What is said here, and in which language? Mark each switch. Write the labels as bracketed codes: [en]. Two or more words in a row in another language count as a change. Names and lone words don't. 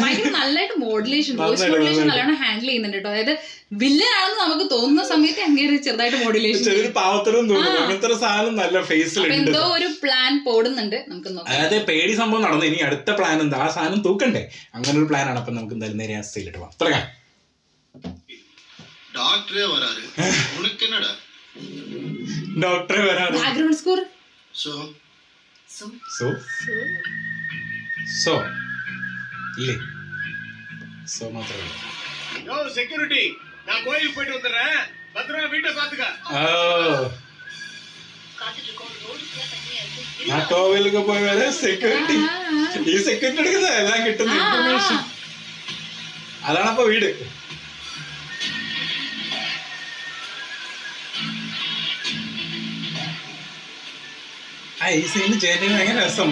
[ml] ഭയങ്കര നല്ലതായിട്ട് മോഡുലേഷൻ വോയിസ് മോഡുലേഷൻ നല്ലോണം ഹാൻഡിൽ ചെയ്യുന്നുണ്ട് കേട്ടോ. അതായത് വില്ലനാണെന്ന് നമുക്ക് തോന്നുന്ന സമയത്ത് അങ്ങനെ ചെറുതായിട്ട് മോഡുലേഷൻ എന്തോ ഒരു പ്ലാൻ പോടുന്നുണ്ട്. നമുക്ക് നോക്കാം. അതായത് പേടി സംഭവം നടന്നു. ഇനി അടുത്ത പ്ലാൻ എന്താ? ആ സാധനം തൂക്കണ്ടേ? അങ്ങനെ ഒരു പ്ലാൻ ആണ്. അപ്പൊ നമുക്ക് എന്തായാലും നേരെ അവസ്ഥയിലിട്ട് പോവാം. തുടങ്ങാം. [ta] டாக்டரே வராரு. உனக்கு என்னடா? [ml] ഡോക്ടറെ വരാറ്. [en] background score [ml] சோ സോ സോ ഇല്ലേ? സോ മാത്രമേ. [ta] யோ செக்யூரிட்டி, நான் கோயிலுக்கு போயிட்டு வந்துறேன். பத்திரமா வீட்டை பாத்துக்க. காத்துட்டு இருக்கோம். ரோடு ஃபுல்லா தண்ணியா இருக்கு. [ml] ആ കോവിലൊക്കെ പോയി വരെ സെക്യൂരിറ്റി. ഈ സെക്യൂരിറ്റി എടുക്കുന്ന എല്ലാം കിട്ടുന്ന ഇൻഫർമേഷൻ. അതാണപ്പൊ വീട്. ഈ സീന് ചേട്ടന് ഭയങ്കര രസം.